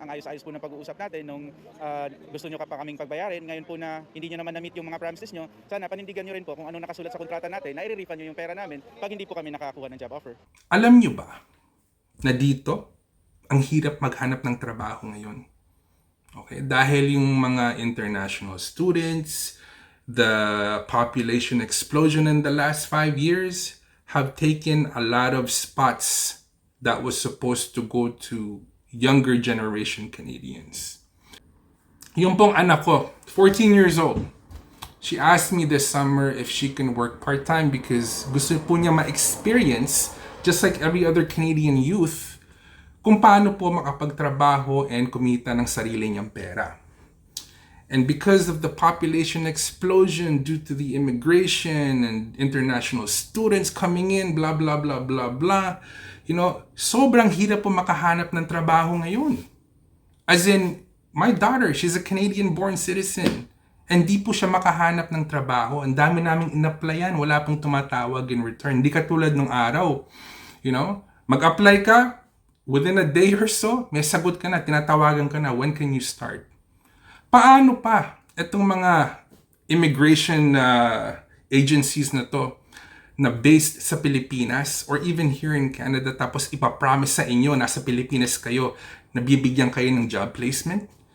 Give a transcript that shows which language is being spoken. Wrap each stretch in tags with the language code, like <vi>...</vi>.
<tl>Ang ayos-ayos po ng pag-uusap natin nung gusto nyo pa kaming pagbayarin. Ngayon po na hindi nyo naman na-meet yung mga promises nyo, sana panindigan nyo rin po kung ano nakasulat sa kontrata natin na i-refund nyo yung pera namin pag hindi po kami nakakuha ng job offer. Alam nyo ba na dito, ang hirap maghanap ng trabaho ngayon?</tl> <en>Okay,</en> <tl>dahil yung mga</tl> <en>international students, the population explosion in the last 5 years have taken a lot of spots that was supposed to go to younger generation Canadians.</en> <tl>Yung pong anak ko,</tl> <en>14 years old, she asked me this summer if she can work part-time because</en> <tl>gusto po niya ma-experience,</tl> <en>just like every other Canadian youth,</en> <tl>kung paano po makapagtrabaho</tl> <en>and</en> <tl>kumita ng sarili niyang pera.</tl> <en>And because of the population explosion due to the immigration and international students coming in, blah, blah, blah, blah, blah,</en> <tl>sobrang hirap po makahanap ng trabaho ngayon.</tl> <en>As in, my daughter, she's a Canadian-born citizen.</en> <tl>And di po siya makahanap ng trabaho. Ang dami naming in-applyan, wala pong tumatawag in return. Di katulad nung araw. Mag-apply ka, within a day or so, may sagot ka na, tinatawagan ka na,</tl> <en>when can you start?</en> <tl>Paano pa itong mga immigration agencies na to na based sa Pilipinas</tl> <en>or even here in Canada</en> <tl>tapos ipapromise sa inyo nasa Pilipinas kayo na bibigyan kayo ng job placement?</tl>